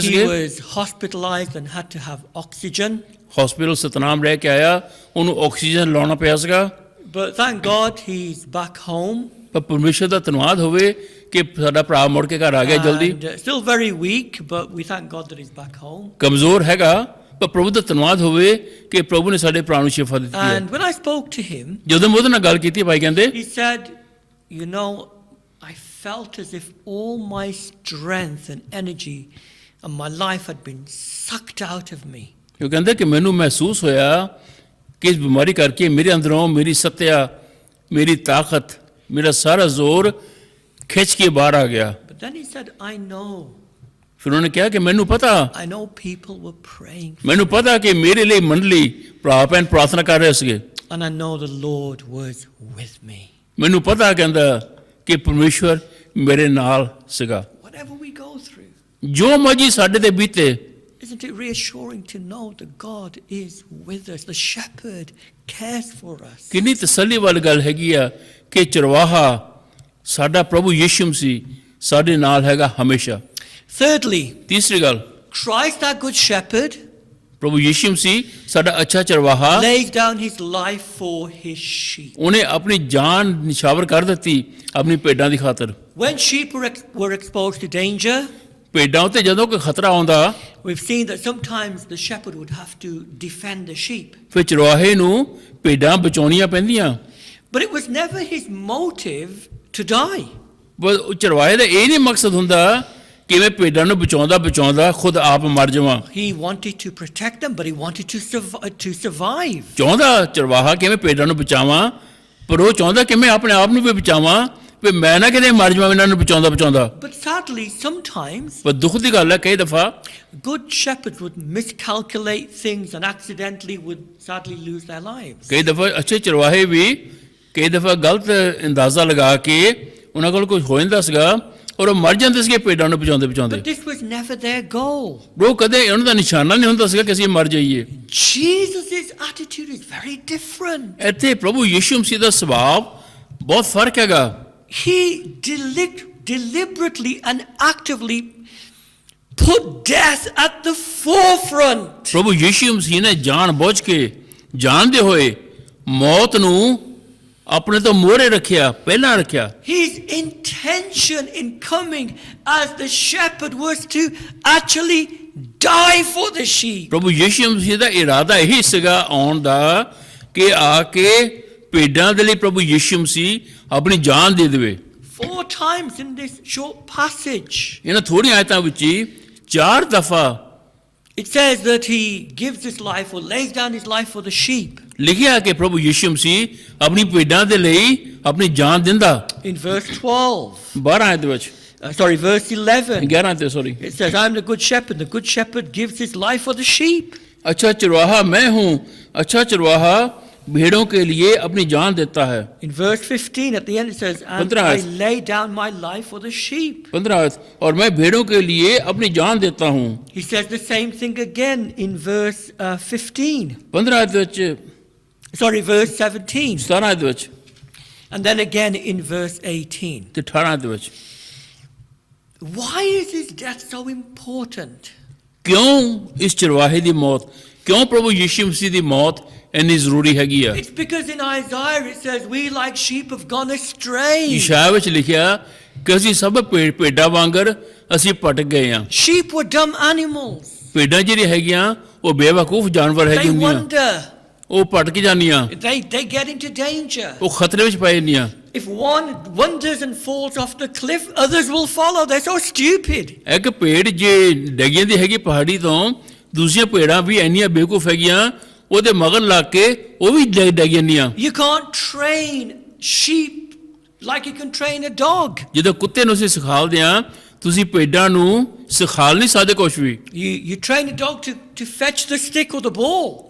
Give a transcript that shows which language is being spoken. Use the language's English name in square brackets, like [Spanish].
[English] He [Punjabi] ਸੀਗੇ। [English] was hospitalized and had to have oxygen. [Punjabi] Hospital Satnam ਰਹਿ ਕੇ ਆਇਆ, ਉਹਨੂੰ ਆਕਸੀਜਨ ਲਾਉਣਾ ਪਿਆ ਸੀਗਾ। [English] But thank God he's back home. [Punjabi] ਪਰ ਪਰਮੇਸ਼ਰ ਦਾ ਧੰਨਵਾਦ ਹੋਵੇ ਕਿ ਸਾਡਾ ਭਰਾ ਮੁੜ ਕੇ ਘਰ ਆ ਗਿਆ ਜਲਦੀ। [English] And, still very weak, but we thank God that he's back home. [Punjabi] ਕਮਜ਼ੋਰ ਹੈਗਾ, ਪਰ ਪ੍ਰਭੂ ਦਾ ਧੰਨਵਾਦ ਹੋਵੇ ਕਿ ਪ੍ਰਭੂ ਨੇ ਸਾਡੇ ਭਰਾ ਨੂੰ ਸ਼ਿਫਾ ਦਿੱਤੀ ਹੈ। [English] And when I spoke to him, [Punjabi] ਜਦੋਂ ਮੈਂ ਉਹਦੇ ਨਾਲ ਗੱਲ ਕੀਤੀ, ਭਾਈ ਕਹਿੰਦੇ [English] he said, you know, I felt as if all my strength and energy and my life had been sucked out of me. [Punjabi] ਉਹ ਕਹਿੰਦੇ ਕਿ ਮੈਨੂੰ ਮਹਿਸੂਸ ਹੋਇਆ ਕਿ ਇਸ ਬਿਮਾਰੀ ਕਰਕੇ ਮੇਰੇ ਅੰਦਰੋਂ ਮੇਰੀ ਸੱਤਿਆ, ਮੇਰੀ ਤਾਕਤ, ਮੇਰਾ ਸਾਰਾ ਜ਼ੋਰ ਖਿੱਚ ਕੇ ਬਾਹਰ ਆ ਗਿਆ। [English] But then he said, I know. [Punjabi] ਫਿਰ ਉਹਨੇ ਕਿਹਾ ਕਿ ਮੈਨੂੰ ਪਤਾ, [English] I know people were praying for [Punjabi] ਮੈਨੂੰ ਪਤਾ ਕਿ ਮੇਰੇ ਲਈ ਮੰਡਲੀ ਭਰਾ ਭੈਣ ਪ੍ਰਾਰਥਨਾ ਕਰ ਰਹੇ ਸੀਗੇ। [English] and I know the Lord was with me. [Punjabi] ਮੈਨੂੰ ਪਤਾ ਕਹਿੰਦਾ ਕਿ ਪਰਮੇਸ਼ਵਰ ਮੇਰੇ ਨਾਲ ਸੀਗਾ। [English] Whatever we go through, [Punjabi] ਜੋ ਮਰਜ਼ੀ ਸਾਡੇ ਤੇ ਬੀਤੇ, [English] isn't it reassuring to know that God is with us? The shepherd cares for us. [Punjabi] ਕਿੰਨੀ ਤਸੱਲੀ ਵਾਲੀ ਗੱਲ ਹੈਗੀ ਆ ਕਿ ਚਰਵਾਹਾ ਸਾਡਾ ਪ੍ਰਭੂ ਯੀਸ਼ੂ ਮਸੀਹ ਸਾਡੇ ਨਾਲ ਹੈਗਾ ਹਮੇਸ਼ਾ। [English] Thirdly, [Punjabi] ਤੀਸਰੀ ਗੱਲ, [English] Christ, our good shepherd, [Punjabi] ਪ੍ਰਭੂ ਯੀਸ਼ੂ ਮਸੀਹ ਸਾਡਾ ਅੱਛਾ ਚਰਵਾਹਾ, [English] lays down his life for his sheep. [Punjabi] ਉਹਨੇ ਆਪਣੀ ਜਾਨ ਨਿਛਾਵਰ ਕਰ ਦਿੱਤੀ ਆਪਣੀ ਭੇਡਾਂ ਦੀ ਖਾਤਰ। [English] When sheep were exposed to danger, [Punjabi] ਭੇਡਾਂ ਉੱਤੇ ਜਦੋਂ ਕੋਈ ਖਤਰਾ ਆਉਂਦਾ, [English] we've seen that sometimes the shepherd would have to defend the sheep. [Punjabi] ਫਿਰ ਚਰਵਾਹੇ ਨੂੰ ਭੇਡਾਂ ਬਚਾਉਣੀਆਂ ਪੈਂਦੀਆਂ। [English] But it was never his motive to die. [Punjabi] ਬਸ ਉਹ ਚਰਵਾਹੇ ਦਾ ਇਹ ਨਹੀਂ ਮਕਸਦ ਹੁੰਦਾ ਕਿ ਮੈਂ ਭੇਡਾਂ ਨੂੰ ਬਚਾਉਂਦਾ ਖੁਦ ਆਪ ਮਰ ਜਾਵਾਂ। [English] He wanted to protect them, but he wanted to survive. [Punjabi] ਚਾਹੁੰਦਾ ਚਰਵਾਹਾ ਕਿ ਮੈਂ ਭੇਡਾਂ ਨੂੰ ਬਚਾਵਾਂ, ਪਰ ਉਹ ਚਾਹੁੰਦਾ ਕਿ ਮੈਂ ਆਪਣੇ ਆਪ ਨੂੰ ਵੀ ਬਚਾਵਾਂ, ਵੀ ਮੈਂ ਨਾ ਕਿਤੇ ਮਰ ਜਾਵਾਂ ਇਹਨਾਂ ਨੂੰ ਬਚਾਉਂਦਾ। [English] But sadly, sometimes [Punjabi] ਪਰ ਦੁੱਖ ਦੀ ਗੱਲ ਹੈ ਕਈ ਦਫਾ [English] good shepherds would miscalculate things and accidentally would sadly lose their lives. [Punjabi] ਕਈ ਦਫਾ ਅੱਛੇ ਚਰਵਾਹੇ ਵੀ ਕਈ ਦਫਾ ਗਲਤ ਅੰਦਾਜ਼ਾ ਲਗਾ ਕੇ ਉਹਨਾਂ ਕੋਲ ਕੁਝ ਹੋ ਜਾਂਦਾ ਸੀਗਾ ਔਰ ਉਹ ਮਰ ਜਾਂਦੇ ਸੀਗੇ ਭੇਡਾਂ ਨੂੰ ਬਚਾਉਂਦੇ। [English] But this was never their goal. [Punjabi] ਉਹ ਕਦੇ ਉਹਨਾਂ ਦਾ ਨਿਸ਼ਾਨਾ ਨਹੀਂ ਹੁੰਦਾ ਸੀਗਾ ਕਿ ਅਸੀਂ ਮਰ ਜਾਈਏ। [English] Jesus' attitude is very different. [Punjabi] ਇੱਥੇ ਪ੍ਰਭੂ ਯੀਸ਼ੂ ਮਸੀਹ ਦਾ ਸੁਭਾਅ ਬਹੁਤ ਫਰਕ ਹੈਗਾ। [English] He deliberately and actively put death at the forefront. [Punjabi] ਪ੍ਰਭੂ ਯੀਸ਼ੂ ਮਸੀਹ ਨੇ ਜਾਣ ਬੁੱਝ ਕੇ ਜਾਣਦੇ ਹੋਏ ਮੌਤ ਨੂੰ ਆਪਣੇ ਤੋਂ ਮੋਹਰੇ ਰੱਖਿਆ, ਪਹਿਲਾਂ ਰੱਖਿਆ। [English] His intention in coming as the shepherd was to actually die for the sheep. [Punjabi] ਪ੍ਰਭੂ ਯੀਸ਼ੂ ਮਸੀਹ ਦਾ ਇਰਾਦਾ ਇਹੀ ਸੀਗਾ ਆਉਣ ਦਾ ਕਿ ਆ ਕੇ ਭੇਡਾਂ ਦੇ ਲਈ ਪ੍ਰਭੂ ਯੀਸ਼ੂ ਮਸੀਹ ਆਪਣੀ ਜਾਨ ਦੇ ਦੇਵੇ। [English] 4 times in this short passage, [Punjabi] ਇਹਨਾਂ ਥੋੜ੍ਹੀਆਂ ਆਇਤਾਂ ਵਿੱਚ ਹੀ 4 ਦਫਾ [English] it says that he gives his life or lays down his life for the sheep. [Punjabi] ਲਿਖਿਆ ਕਿ ਪ੍ਰਭੂ ਯੀਸ਼ੂ ਮਸੀਹ ਆਪਣੀ ਭੇਡਾਂ ਦੇ ਲਈ ਆਪਣੀ ਜਾਨ ਦਿੰਦਾ। [English] In verse 12, [Punjabi] 12 ਆਇਤ ਵਿੱਚ [English] verse 11, [Punjabi] 11 ਤੇ sorry, [English] it says, I am the good shepherd. The good shepherd gives his life for the sheep. [Punjabi] ਅੱਛਾ ਚਰਵਾਹਾ ਮੈਂ ਹੂੰ, ਅੱਛਾ ਚਰਵਾਹਾ [Hindi] भेड़ों के लिए अपनी जान देता है। [English] In verse 15 at the end it says, and 15 I [Hindi] आयत। [English] lay down my life for the sheep. [Hindi] 15 आयत, और मैं भेड़ों के लिए अपनी जान देता हूँ। [English] He says the same thing again in verse 15. [Punjabi] 15 आयत ਵਿੱਚ, [English] Sorry, verse 17. [Punjabi] 17 ਆयਤ ਵਿੱਚ [English] And then again in verse 18. [Punjabi] ਤੇ 18 ਆਇਤ ਵਿੱਚ। [English] Why is his death so important? [Punjabi] ਕਿਉਂ ਇਸ ਚਰਵਾਹੇ ਦੀ ਮੌਤ, ਕਿਉਂ ਪ੍ਰਭੂ ਯੀਸ਼ੂ ਮਸੀਹ ਦੀ ਮੌਤ ਇੰਨੀ ਜ਼ਰੂਰੀ ਹੈਗੀ ਆ? [English] It's because in Isaiah it says, we like sheep have gone astray. [Punjabi] ਯਸ਼ਾਇਆ ਵਿੱਚ ਲਿਖਿਆ ਕਿ ਅਸੀਂ ਸਭ ਭੇਡਾਂ ਵਾਂਗਰ ਅਸੀਂ ਭਟਕ ਗਏ ਆ। [English] Sheep were dumb animals. [Punjabi] ਭੇਡਾਂ ਜਿਹੜੀਆਂ ਹੈਗੀਆਂ ਉਹ ਬੇਵਕੂਫ ਜਾਨਵਰ [English] They [Punjabi] ਹੈਗੀਆਂ ਹੁੰਦੀਆਂ, [English] wander. [Punjabi] ਉਹ ਭਟਕ ਜਾਂਦੀਆਂ, [English] They get into danger. [Punjabi] ਉਹ ਖਤਰੇ ਵਿੱਚ ਪੈ ਜਾਂਦੀਆਂ। [English] If one wanders and falls off the cliff, others will follow. They're so stupid. [Punjabi] ਇੱਕ ਭੇਡ ਜੇ ਡਿੱਗ ਜਾਂਦੀ ਹੈਗੀ ਪਹਾੜੀ ਤੋਂ, ਦੂਸਰੀਆਂ ਭੇਡਾਂ ਵੀ ਇੰਨੀਆਂ ਬੇਵਕੂਫ ਹੈਗੀਆਂ, ਉਹਦੇ ਮਗਰ ਲੱਗ ਕੇ ਉਹ ਵੀ ਡਿੱਗ ਜਾਂਦੀਆਂ। [English] You can't train sheep like you can train a dog. [Punjabi] ਜਦੋਂ ਕੁੱਤੇ ਨੂੰ ਅਸੀਂ ਸਿਖਾਲਦੇ ਆ, ਤੁਸੀਂ ਭੇਡਾਂ ਨੂੰ ਸਿਖਾਲ ਨਹੀਂ ਸਕਦੇ ਕੁਛ ਵੀ। [English] You train a dog to fetch the stick or the ball.